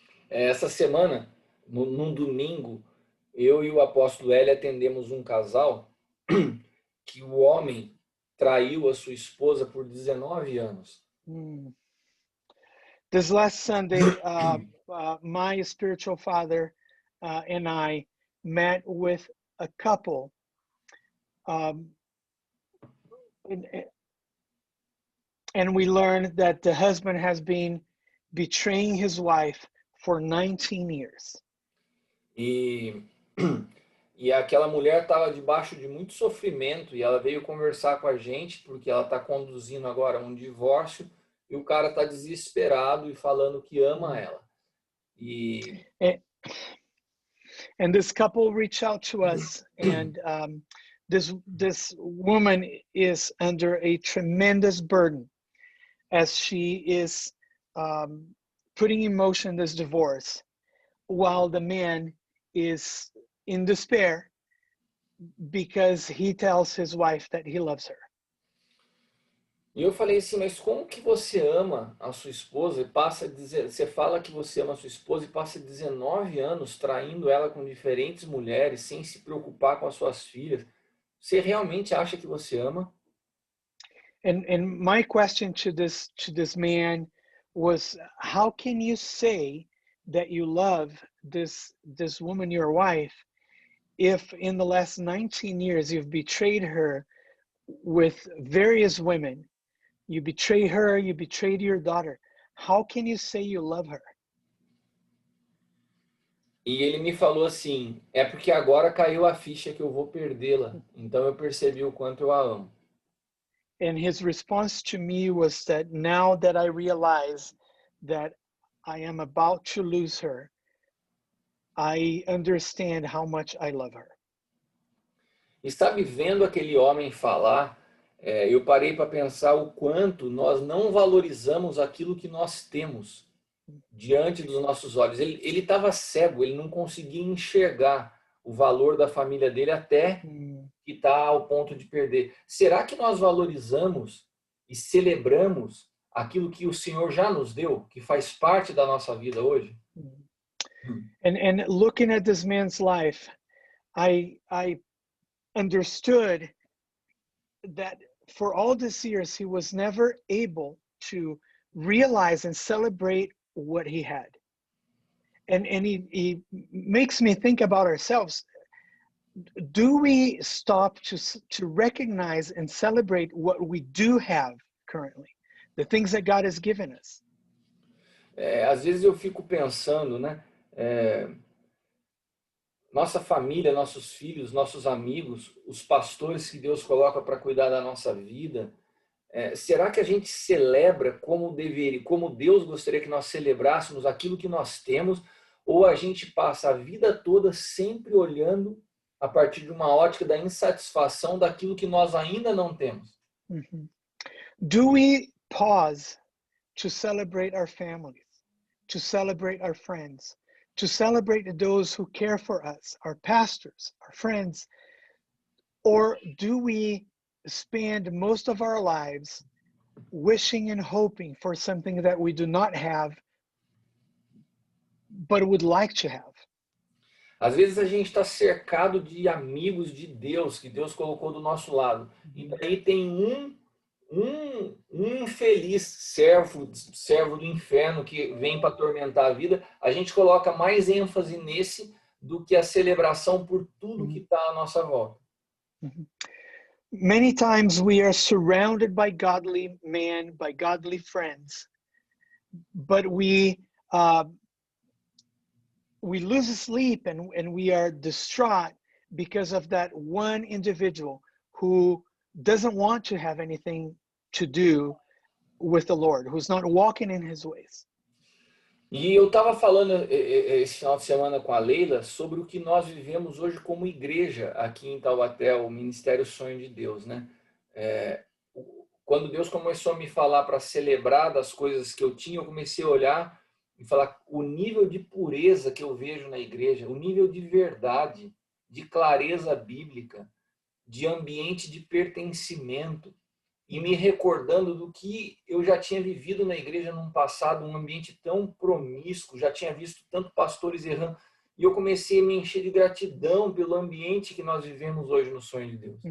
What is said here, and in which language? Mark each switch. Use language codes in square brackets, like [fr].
[pt] Essa semana, num domingo, eu e o apóstolo Hélio atendemos um casal que o homem traiu a sua esposa por 19 anos. [en] This last Sunday, my spiritual father and I met with a couple, and we learned that the husband has been betraying his wife for 19 years. [pt] E aquela mulher estava debaixo de muito sofrimento e ela veio conversar com a gente porque ela está conduzindo agora um divórcio e o cara está desesperado e falando que ama ela. [en] And this couple reached out to us, and this woman is under a tremendous burden as she is putting in motion this divorce. while the man is in despair because he tells his wife that he loves her. [pt] E eu falei assim, mas como que você ama a sua esposa e passa a dizer, você fala que você ama a sua esposa e passa 19 anos traindo ela com diferentes mulheres, sem se preocupar com as suas filhas? Você realmente acha que você ama? [en] And my question to this man was, how can you say that you love this woman, your wife, if in the last 19 years you've betrayed her with various women? You betrayed her, you betrayed your daughter. How can you say you love her? [pt] E ele me falou assim, é porque agora caiu a ficha que eu vou perdê-la. Então eu percebi o quanto eu a amo. [en] And his response to me was that now that I realize that I am about to lose her, I understand how much I love her. [pt] E sabe, vendo aquele homem falar, eu parei para pensar o quanto nós não valorizamos aquilo que nós temos diante dos nossos olhos. Ele estava cego, ele não conseguia enxergar o valor da família dele até que está ao ponto de perder. Será que nós valorizamos e celebramos aquilo que o Senhor já nos deu, que faz parte da nossa vida hoje? [en] And looking at this man's life, I understood that for all these years he was never able to realize and celebrate what he had. And he makes me think about ourselves. Do we stop to recognize and celebrate what we do have currently, the things that God has given us? [pt] Às vezes eu fico pensando, né? Nossa família, nossos filhos, nossos amigos, os pastores que Deus coloca para cuidar da nossa vida, será que a gente celebra como deveria, como Deus gostaria que nós celebrássemos aquilo que nós temos, ou a gente passa a vida toda sempre olhando a partir de uma ótica da insatisfação daquilo que nós ainda não temos? Mm-hmm. [en] Do we pause to celebrate our families, to celebrate our friends, to celebrate those who care for us, our pastors, our friends? Or do we spend most of our lives wishing and hoping for something that we do not have, but would like to have? [pt] Às vezes a gente está cercado de amigos de Deus, que Deus colocou do nosso lado. E daí tem um infeliz servo do inferno que vem para atormentar a vida. A gente coloca mais ênfase nesse do que a celebração por tudo que está à nossa volta. [en] Many times we are surrounded by godly men, by godly friends, but we lose sleep and we are distraught because of that one individual who doesn't want to have anything to do with the Lord, who's not walking in his ways. [pt] E eu estava falando esse final de semana com a Leila sobre o que nós vivemos hoje como igreja aqui em Taubaté, o Ministério Sonho de Deus, né? Quando Deus começou a me falar para celebrar das coisas que eu tinha, eu comecei a olhar e falar o nível de pureza que eu vejo na igreja, o nível de verdade, de clareza bíblica, de ambiente de pertencimento, e me recordando do que eu já tinha vivido na igreja num passado, um ambiente tão promíscuo, já tinha visto tanto pastores errando, e eu comecei a me encher de gratidão pelo ambiente que nós vivemos hoje no Sonho de Deus.